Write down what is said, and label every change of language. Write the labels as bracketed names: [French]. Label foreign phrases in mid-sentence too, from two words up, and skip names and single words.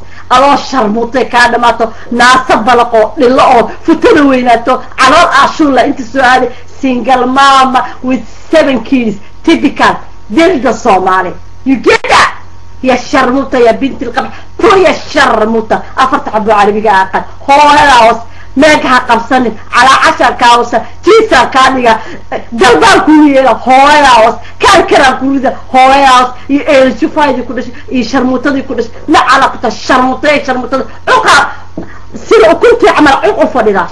[Somali] adoo sharmuutay kaa dhamaato, naasa balaqo, dhillo oo futada weynaato, calool aashuun la inta soo aaday, [English] single mama with seven kids, typical, [Somali] dilda Soomaali. [English] You get that? [Arabic] يا شرموطة، يا بنت القحبة. تو يا شرموطة. [Somali] Afarta xabo Carabiga aqaan. Hooyada hoos, meeg ha qabsanin. Calaa casharkaa hoose, jiisaa kaa dhiga. Dalbaan kuu yeela, hooyada hoos. Kaan karaan kuu rida, hooyada hoos. Iyo eela jufaydii ku dhashay, iyo sharmuutadii ku dhashay. Na calaa ku tahay sharmuuta, ee sharmuutada. Cuqa, sida ukuntii camal cuq u fadhida.